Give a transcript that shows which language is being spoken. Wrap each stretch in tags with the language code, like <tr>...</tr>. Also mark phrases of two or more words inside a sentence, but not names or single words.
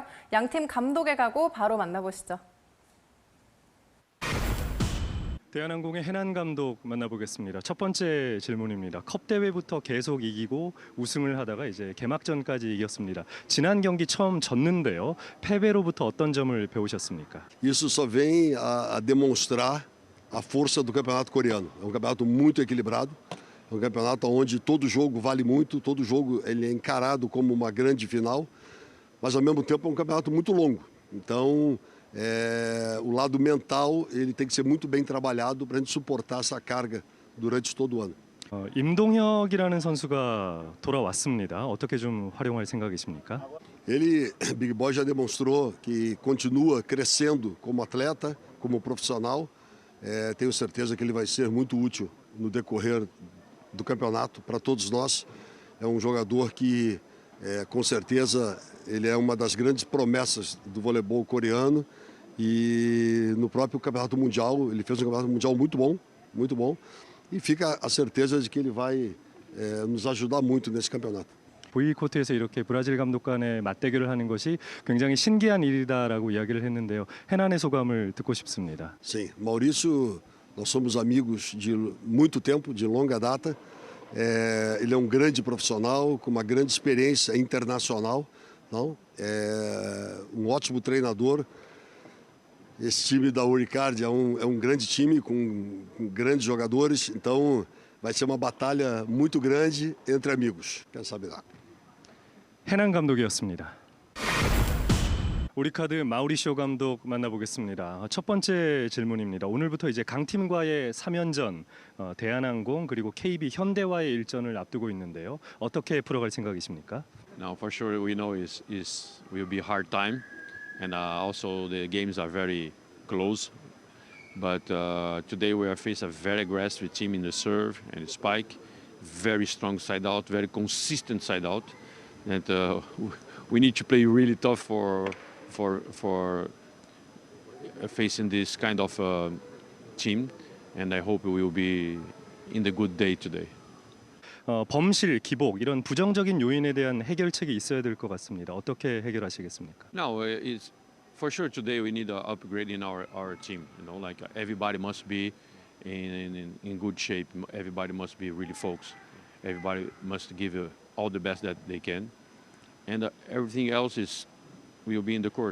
<ko>양팀 감독에 가고 바로 만나보시죠. 대한항공의 해난 감독 만나보겠습니다. 첫 번째 질문입니다. 컵 대회부터 계속 이기고 우승을 하다가 이제 개막전까지 이겼습니다. 지난 경기 처음 졌는데요. 패배로부터 어떤 점을 배우셨습니까?</ko> <pt>Isso só vem a demonstrar a força do campeonato coreano. É um campeonato muito equilibrado, é um campeonato onde todo jogo vale muito, todo jogo ele é encarado como uma grande final, mas ao mesmo tempo é um campeonato muito longo. Então, o lado mental ele tem que ser muito bem trabalhado para a gente suportar essa carga durante todo o ano.</pt> <ko>임동혁이라는 선수가 돌아왔습니다. 어떻게 좀 활용할 생각이십니까?</ko> <pt>Ele, Big Boy já demonstrou que continua crescendo como atleta, como profissional. Tenho certeza que ele vai ser muito útil no decorrer do campeonato para todos nós. É um jogador que, com certeza, ele é uma das grandes promessas do voleibol coreano. E no próprio campeonato mundial, ele fez um campeonato mundial muito bom, muito bom. E fica a certeza de que ele vai nos ajudar muito nesse campeonato.</pt> <ko>V코트에서 이렇게 브라질 감독 간의 맞대결을 하는 것이 굉장히 신기한 일이다라고 이야기를 했는데요. 해난의 소감을 듣고 싶습니다.</ko> <pt>Sim, Maurício, nós somos amigos de muito tempo, de longa data. Ele é um grande profissional, com uma grande experiência internacional. Não? É um ótimo treinador. Esse time da Uricard é um grande time com grandes jogadores, então vai ser uma batalha muito grande entre amigos. Quem sabe lá.</pt> <ko>해난 감독이었습니다. 우리카드 마우리쇼 감독 만나보겠습니다. 첫 번째 질문입니다. 오늘부터 이제 강팀과의 3연전, 대한항공 그리고 KB 현대와의 일전을 앞두고 있는데요. 어떻게 풀어갈 생각이십니까?</ko> <en>Now, for sure, we know will be hard time, and also the games are very close. But today we are faced a very aggressive team in the serve and the spike, very strong side out, very consistent side out, and we need to play really tough for facing this kind of team, and I hope we will be in the good day today.</en> <ko>범실, 기복 이런 부정적인 요인에 대한 해결책이 있어야 될 것 같습니다. 어떻게 해결하시겠습니까?</ko> <en>Now, it's for sure today we need an upgrade in our team. You know, like everybody must be in good shape. Everybody must be really focused. Everybody must give all the best that they can, and everything else will be in the court.</en>